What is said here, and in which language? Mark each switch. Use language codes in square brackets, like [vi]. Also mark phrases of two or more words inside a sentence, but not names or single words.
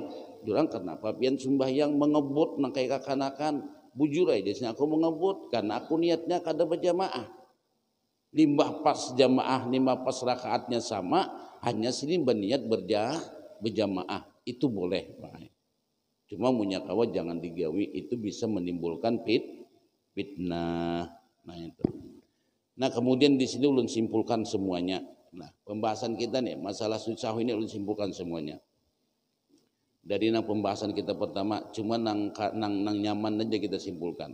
[bjn] Jurang kenapa pian sembahyang mengebut nang kayak kakanakan, bujur aja sini aku mengebut karena aku niatnya kada berjamaah. Limbah pas jamaah, limbah pas rakaatnya sama, hanya sini berniat berjamaah, itu boleh Pak. Cuma munyakawa jangan digawi, itu bisa menimbulkan fitnah. Nah itu. Nah kemudian di sini ulun simpulkan semuanya. Nah pembahasan kita nih masalah sujud sahwi ini ulun simpulkan semuanya. Dari pembahasan kita pertama cuma nang nyaman aja kita simpulkan.